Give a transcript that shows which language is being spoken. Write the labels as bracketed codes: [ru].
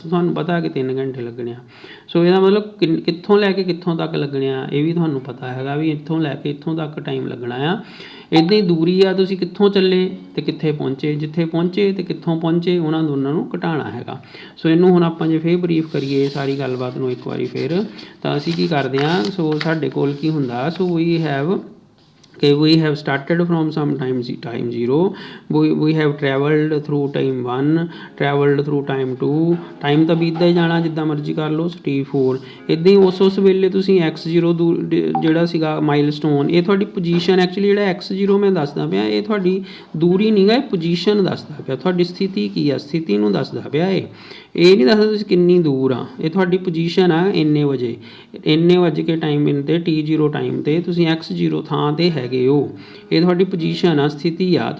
[pa] ਤੁਹਾਨੂੰ ਪਤਾ ਕਿ 3 ਘੰਟੇ ਲੱਗਣੇ ਆ। ਸੋ ਇਹਦਾ ਮਤਲਬ ਕਿੱਥੋਂ ਲੈ ਕੇ ਕਿੱਥੋਂ ਤੱਕ ਲੱਗਣੇ ਆ, ਇਹ ਵੀ ਤੁਹਾਨੂੰ ਪਤਾ ਹੈਗਾ ਵੀ ਇੱਥੋਂ ਲੈ ਕੇ ਇੱਥੋਂ ਤੱਕ ਟਾਈਮ ਲੱਗਣਾ ਆ। ਇੱਦਾਂ ਹੀ ਦੂਰੀ ਆ, ਤੁਸੀਂ ਕਿੱਥੋਂ ਚੱਲੇ ਅਤੇ ਕਿੱਥੇ ਪਹੁੰਚੇ, ਜਿੱਥੇ ਪਹੁੰਚੇ ਅਤੇ ਕਿੱਥੋਂ ਪਹੁੰਚੇ, ਉਹਨਾਂ ਦੋਨਾਂ ਨੂੰ ਘਟਾਉਣਾ ਹੈਗਾ। ਸੋ ਇਹਨੂੰ ਹੁਣ ਆਪਾਂ ਜੇ ਫਿਰ ਬਰੀਫ ਕਰੀਏ ਸਾਰੀ ਗੱਲਬਾਤ ਨੂੰ ਇੱਕ ਵਾਰੀ ਫਿਰ, ਤਾਂ ਅਸੀਂ ਕੀ ਕਰਦੇ ਹਾਂ। ਸੋ ਸਾਡੇ ਕੋਲ ਕੀ ਹੁੰਦਾ, [en] so we have okay, we have started from some time 0, we have traveled through time 1, traveled through time 2, time [pa] ਤਾਂ ਬੀਤਦਾ ਹੀ ਜਾਣਾ ਜਿੱਦਾਂ ਮਰਜ਼ੀ ਕਰ ਲਓ। t4 ਇੱਦਾਂ ਹੀ ਉਸ ਵੇਲੇ ਤੁਸੀਂ x0 ਜਿਹੜਾ ਸੀਗਾ ਮਾਈਲਸਟੋਨ, ਇਹ ਤੁਹਾਡੀ ਪੋਜੀਸ਼ਨ ਐਕਚੁਅਲੀ ਜਿਹੜਾ x0 ਮੈਂ ਦੱਸਦਾ ਪਿਆ ਇਹ ਤੁਹਾਡੀ ਦੂਰੀ ਨਹੀਂ ਗਾ, ਇਹ ਪੋਜੀਸ਼ਨ ਦੱਸਦਾ ਪਿਆ, ਤੁਹਾਡੀ ਸਥਿਤੀ ਕੀ ਆ, ਸਥਿਤੀ ਨੂੰ ਦੱਸਦਾ ਪਿਆ ਇਹ ਨਹੀਂ ਦੱਸਦਾ ਤੁਸੀਂ ਕਿੰਨੀ ਦੂਰ ਆ, ਇਹ ਤੁਹਾਡੀ ਪੋਜੀਸ਼ਨ ਆ ਇੰਨੇ ਵਜੇ ਕੇ ਟਾਈਮ ਇਨ 'ਤੇ t0 ਟਾਈਮ 'ਤੇ ਤੁਸੀਂ x0 ਥਾਂ 'ਤੇ ਹੈਗੇ ਹੋ, ਇਹ ਤੁਹਾਡੀ ਪੋਜੀਸ਼ਨ ਆ, ਸਥਿਤੀ ਆ।